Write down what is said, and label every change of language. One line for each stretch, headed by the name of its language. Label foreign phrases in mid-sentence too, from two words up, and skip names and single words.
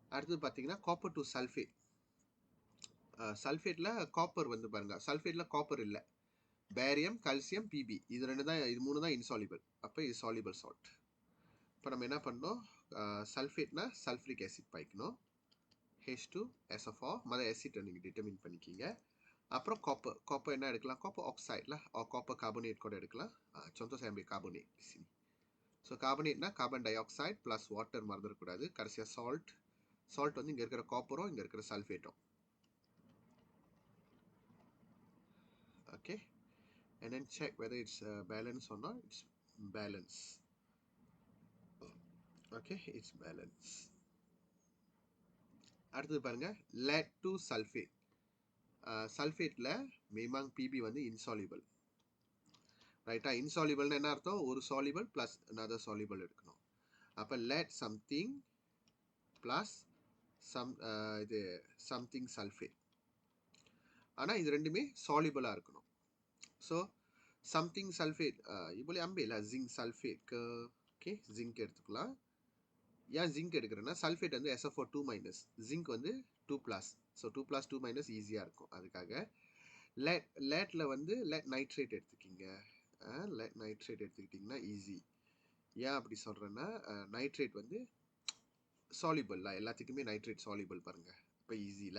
Tamil: அடுத்து பார்த்தீங்கன்னா
English: copper to sulfate.
Tamil: சல்ஃபேட்டில் காப்பர் வந்து பாருங்க, சல்ஃபேட்டில் காப்பர் இல்லை, பேரியம், கல்சியம், பிபி, இது மூணு தான் இன்சாலிபிள். அப்போ இது
English: soluble salt.
Tamil: இப்போ நம்ம என்ன பண்ணோம், சல்ஃபேட்னா
English: sulfuric acid
Tamil: பாய்க்கணும், H2SO4 மொதல் ஆசிட்டை நீங்கள் டிட்டர்மின் பண்ணிக்கிங்க. அப்புறம் காப்பர் என்ன எடுக்கலாம், காப்பர் ஆக்சைடில்
English: copper carbonate
Tamil: கூட எடுக்கலாம்.
Malay: contoh saya ambil carbonate di sini.
Tamil: ஸோ கார்பனேட்னா
English: carbon dioxide plus water
Tamil: மறந்துடக்கூடாது. கடைசியாக சால்ட் வந்து இங்கே இருக்கிற காப்பரும் இங்கே இருக்கிற சல்ஃபேட்டும். ஓகே,
English: and then check whether it's balance or not. It's balance. Okay, it's balance.
Tamil: அடுத்தது பாருங்க,
English: lead to sulfate.
Tamil: சல்ஃபேட்ல memang PB வந்து insoluble. ரைட்டா, இன்சாலிபிள்னு என்ன அர்த்தம், ஒரு சாலிபிள் பிளஸ்
English: another soluble
Tamil: எடுக்கணும்.
English: அப்போ lead something பிளஸ் இது something sulfate.
Tamil: ஆனால் இது ரெண்டுமே சாலிபிளாக இருக்கணும்.
Malay: ஸோ
English: something sulfate
Malay: boleh ambil lah
English: zinc sulfate
Malay: ke.
Tamil: ஓகே, ஜிங்க் எடுத்துக்கலாம். ஏன் ஜிங்க் எடுக்கிறேன்னா சல்ஃபேட் வந்து SO4 2-, ஜிங்க் வந்து 2+. ஸோ 2+, 2- ஈஸியாக இருக்கும். அதுக்காக லேட்டில் வந்து
English: lead nitrate
Tamil: எடுத்துக்கிங்க.
English: lead nitrate
Tamil: எடுத்துக்கிட்டிங்கன்னா ஈஸி. ஏன் அப்படி சொல்கிறேன்னா நைட்ரேட் வந்து சாலிபிள்ல, எல்லாத்துக்குமே நைட்ரேட் சாலிபிள் பாருங்கள், இப்போ ஈஸில.